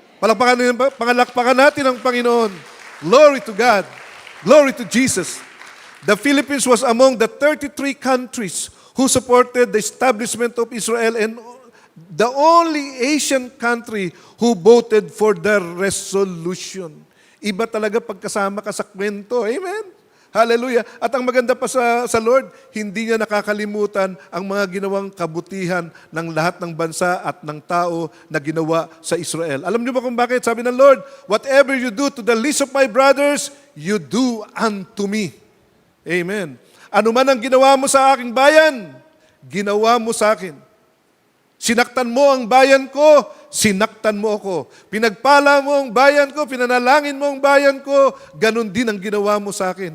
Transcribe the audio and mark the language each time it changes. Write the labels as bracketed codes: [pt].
[tl] Palakpakan natin ang Panginoon. [en] Glory to God. Glory to Jesus. The Philippines was among the 33 countries who supported the establishment of Israel and the only Asian country who voted for the resolution. [tl] Iba talaga pagkasama ka sa kwento. Amen? Hallelujah. At ang maganda pa sa Lord, hindi niya nakakalimutan ang mga ginawang kabutihan ng lahat ng bansa at ng tao na ginawa sa Israel. Alam niyo ba kung bakit? Sabi ng Lord, [en] whatever you do to the least of my brothers, you do unto me. Amen. [tl] Ano man ang ginawa mo sa aking bayan, ginawa mo sa akin. Sinaktan mo ang bayan ko, sinaktan mo ako. Pinagpala mo ang bayan ko, pinanalangin mo ang bayan ko, ganun din ang ginawa mo sa akin.